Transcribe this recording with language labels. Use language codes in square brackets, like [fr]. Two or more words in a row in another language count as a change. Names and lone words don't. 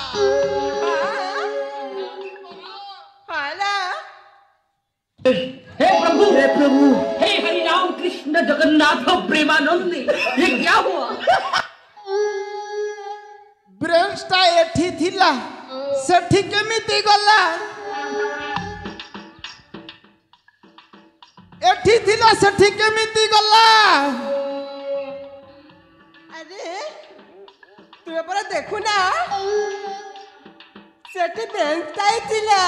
[hi] हे प्रभु हे हरि राम कृष्ण जगन्नाथ प्रेमानंद ये क्या हुआ [or] ବେଞ୍ଚଟା ଏଠି ଥିଲା ସେଠି କେମିତି ଗଲା ଏଠି ଥିଲା ସେଠି କେମିତି ଗଲା एठी थिला सेठी केमिति गला ଅରେ ତୁ ପର ଦେଖୁ ନା ସେଠି ବେଞ୍ଚଟାଇ ଥିଲା